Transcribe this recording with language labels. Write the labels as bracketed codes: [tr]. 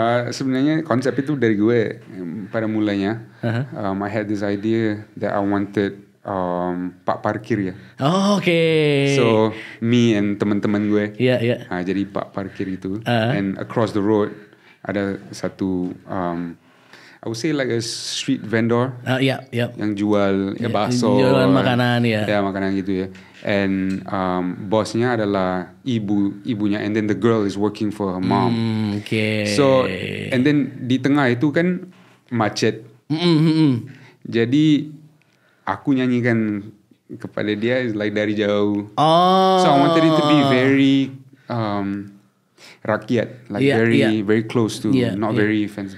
[id] Sebenarnya konsep itu dari gue pada mulanya. [en] I had this idea that I wanted [id] pak parkir ya. [en] Oh, okay. So me and [id] teman-teman gue. [en] Yeah. [id] Jadi pak parkir itu. [en] And across the road [id] ada satu [en] I would say like a street vendor. Yeah. [id] Yang jual bakso. Jualan makanan ya. Ya makanan gitu ya. [en] And [id] bosnya adalah ibunya, [en] and then the girl is working for her mom. Okay. So and then [id] di tengah itu kan macet. Jadi aku nyanyikan kepada dia [en] like [id] dari jauh. [en] Oh. So I wanted it to be very rakyat, like very close to, not very fancy.